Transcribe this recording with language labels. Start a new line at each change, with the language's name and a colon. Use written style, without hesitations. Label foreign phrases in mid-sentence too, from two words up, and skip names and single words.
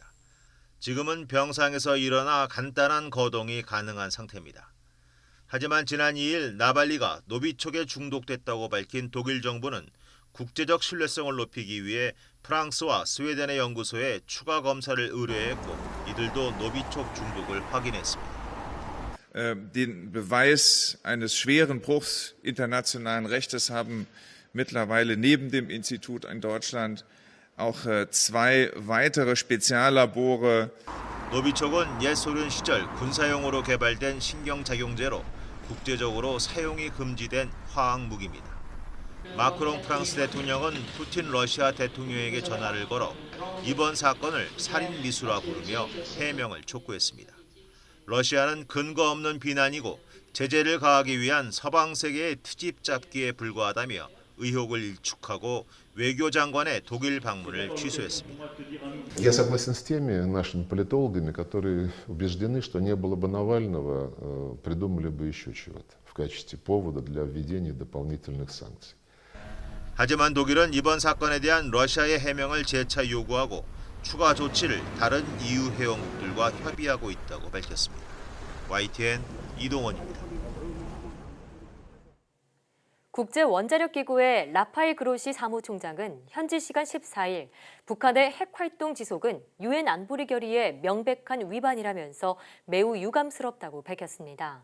Korean: 지금은 병상에서 일어나 간단한 거동이 가능한 상태입니다. 하지만 지난 2일 나발리가 노비촉에 중독됐다고 밝힌 독일 정부는 국제적 신뢰성을 높이기 위해 프랑스와 스웨덴의 연구소에 추가 검사를 의뢰했고 이들도 노비촉 중독을 확인했습니다.
German: Den Beweis eines schweren Bruchs internationalen Rechtes haben mittlerweile neben dem Institut in Deutschland auch 2 weitere Speziallabore.
Korean: 노비촉은 옛 소련 시절 군사용으로 개발된 신경작용제로 국제적으로 사용이 금지된 화학 무기입니다. 마크롱 프랑스 대통령은 푸틴 러시아 대통령에게 전화를 걸어 이번 사건을 살인 미수라 부르며 해명을 촉구했습니다. 러시아는 근거 없는 비난이고 제재를 가하기 위한 서방 세계의 트집 잡기에 불과하다며 의혹을 일축하고 외교장관의 독일 방문을 취소했습니다.
Russian: Я согласен с теми нашими политологами, которые убеждены, что не было бы Навального, придумали бы еще чего-то в качестве повода для введения дополнительных санкций.
Korean: 하지만 독일은 이번 사건에 대한 러시아의 해명을 재차 요구하고 추가 조치를 다른 EU 회원국들과 협의하고 있다고 밝혔습니다. YTN 이동원입니다. 국제원자력기구의 라파엘 그로시 사무총장은 현지 시간 14일 북한의 핵활동 지속은 유엔 안보리 결의의 명백한 위반이라면서 매우 유감스럽다고 밝혔습니다.